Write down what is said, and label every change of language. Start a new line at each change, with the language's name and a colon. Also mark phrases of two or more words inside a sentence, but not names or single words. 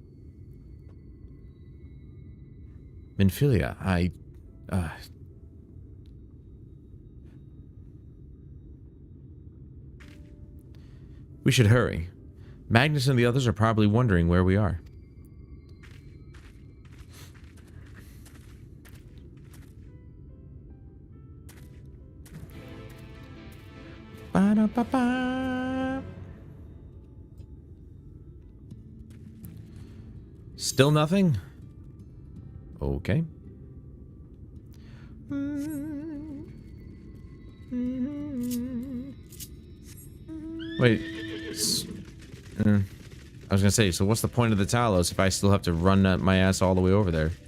English: Minfilia, we should hurry. Magnus and the others are probably wondering where we are. Ba-da-ba-ba. Still nothing? Okay. Wait. I was gonna say, so what's the point of the Talos if I still have to run my ass all the way over there?